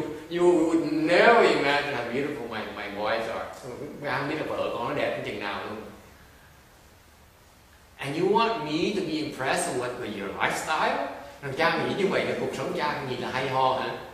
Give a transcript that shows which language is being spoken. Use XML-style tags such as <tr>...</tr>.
<en>You would never imagine how beautiful my wives are.</en> <vi>Không biết là vợ con nó đẹp đến chừng nào luôn.</vi> <en>And you want me to be impressed with your lifestyle?</en> <vi>Rồi cha nghĩ như vậy là cuộc sống cha gì là hay ho hả?</vi>